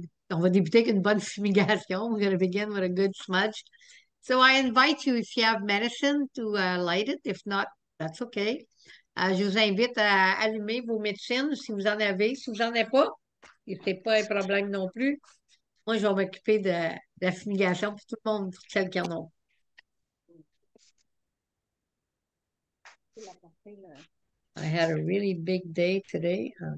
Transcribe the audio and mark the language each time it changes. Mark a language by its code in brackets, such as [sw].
[fr] On va débuter avec une bonne fumigation. [en] We're going to begin with a good smudge. So I invite you, if you have medicine, to light it. If not, that's okay. [fr] Je vous invite à allumer vos médecines si vous en avez. Si vous n'en avez pas, c'est pas un problème non plus. Moi, je vais m'occuper de la fumigation pour tout le monde, pour celles qui en ont. [en] I had a really big day today.